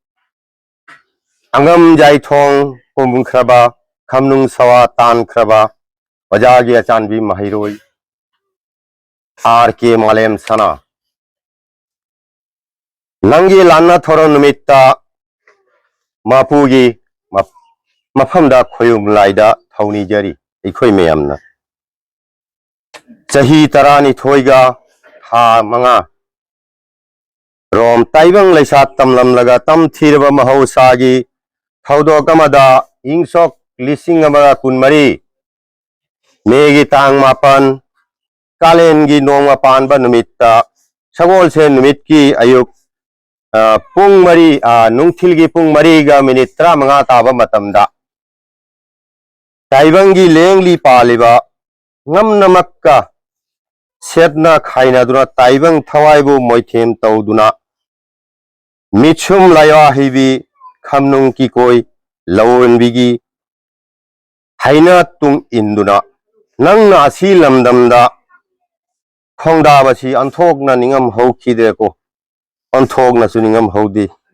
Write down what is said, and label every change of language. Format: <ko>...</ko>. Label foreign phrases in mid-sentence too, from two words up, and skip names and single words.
<mni>अंगम जाइथोंग पुमुंग खरबा खमनुंग सवा तान खरबा वजागी अचानबी महिरोई R.K. Malem Sana नंगी लाना थोरो निमित्ता मापुगी मफमदा खोयुम लाइदा थौनी जरी इखोई मेयमना चही तरानी थोइगा था मंगा रोम ताइबंग लैसा तमलम लगा तम थीरबा महौसागी थौदोकमदा इंगसोक लिसिंग अमगा कुनमरी मेगी तांग मापन कालेनगी नोंगा पानबा निमित्ता सगोल से निमित की अयुक पुंग मरी नुंगथिल की पुंग मरी गा मिनिट 35 ताबा मतमदा ताइबंगी लेंगली पालिबा ngam namakka setna khaina duna taibang thawaibu moithem tawduna michum laya hibi khamnung ki koi lawon bigi haina tung induna nangna asi lamdamda khongda basi anthokna ningam hokide ko anthokna su ningam hodi</mni>